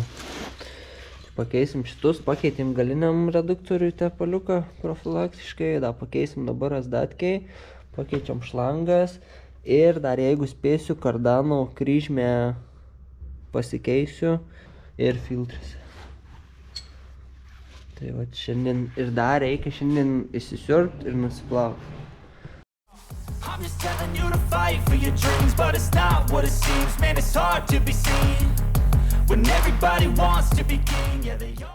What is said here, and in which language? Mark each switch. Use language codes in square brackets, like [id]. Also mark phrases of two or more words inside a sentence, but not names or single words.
[lt] Pakeisim šitus, pakeitėm galiniam reduktoriui tepaliuką profilaktiškai, dar pakeisim dabar asdatkiai, pakeičiam šlangas ir dar jeigu spėsiu kardano kryžmę pasikeisiu ir filtras. Tai va šiandien ir dar reikia šiandien įsisiurbti ir nusiplauti. [en] I'm just telling you to fight for your dreams, but it's not what it seems. Man, it's hard to be seen when everybody wants to be king. Yeah, they all